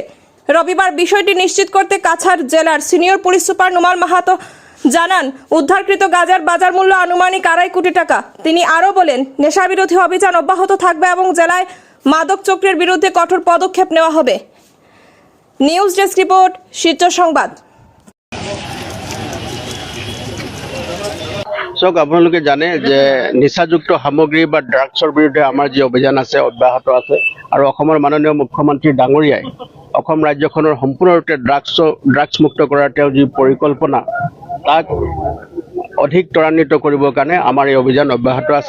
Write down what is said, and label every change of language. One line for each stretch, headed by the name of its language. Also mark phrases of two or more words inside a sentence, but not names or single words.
Bangla: রবিবার বিষয়টি নিশ্চিত করতে কাছাড় জেলার সিনিয়র পুলিশ সুপার নুমাল মাহাতো জানান, উদ্ধারকৃত গাঁজার বাজার মূল্য আনুমানিক 2.5 কোটি টাকা। তিনি আরও বলেন, নেশা বিরোধী অভিযান অব্যাহত থাকবে এবং জেলায় মাদক চক্রের বিরুদ্ধে কঠোর পদক্ষেপ নেওয়া হবে।
English: news desk report,
Bangla: শিলচর সংবাদ।
Assamese: আপোনালোকে জানে যে নিচাযুক্ত সামগ্ৰী বা ড্ৰাগছৰ বিৰুদ্ধে আমাৰ যি অভিযান আছে অব্যাহত আছে আৰু অসমৰ মাননীয় মুখ্যমন্ত্ৰী ডাঙৰীয়াই অসম ৰাজ্যখনৰ সম্পূৰ্ণৰূপে ড্ৰাগছ মুক্ত কৰাৰ তেওঁৰ যি পৰিকল্পনা তাক অধিক ত্বৰান্বিত কৰিবৰ কাৰণে আমাৰ এই অভিযান অব্যাহত আছে।